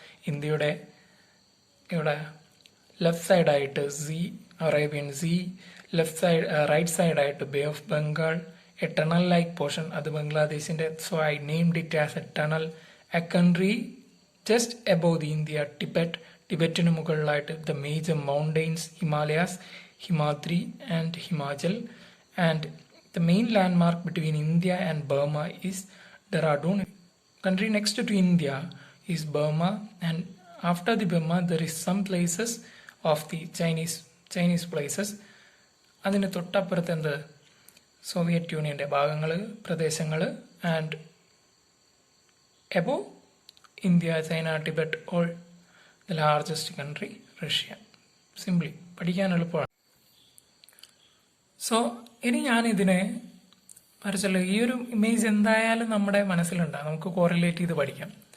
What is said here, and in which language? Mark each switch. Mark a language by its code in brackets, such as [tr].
[ml] ഇന്ത്യയുടെ ഇവിടെ ലെഫ്റ്റ് സൈഡായിട്ട് അറേബ്യൻ സീ, റൈറ്റ് സൈഡായിട്ട് bay of Bengal, A tunnel like portion, അത് ബംഗ്ലാദേശിന്റെ. [en] So I named it as a tunnel. A country just above the India, [ml] ടിബറ്റിന് മുകളിലായിട്ട് [en] The major mountains, Himalayas, Himadri and Himachal. And the main landmark between India and Burma is Dehradun. Country next to India is Burma, and after the Burma there is some places of the Chinese places. [ml] അതിന് തൊട്ടപ്പുറത്ത് എന്ത്? Soviet യൂണിയന്റെ ഭാഗങ്ങൾ, പ്രദേശങ്ങൾ. [en] And above India, China, Tibet, all the largest country, Russia. [ml] Simply പഠിക്കാൻ എളുപ്പമാണ്. So ഇനി ഞാനിതിനെ വരച്ചല്ലോ, ഈ ഒരു ഇമേജ് എന്തായാലും നമ്മുടെ മനസ്സിലുണ്ടാകും, നമുക്ക് കോറിലേറ്റ് ചെയ്ത് പഠിക്കാം.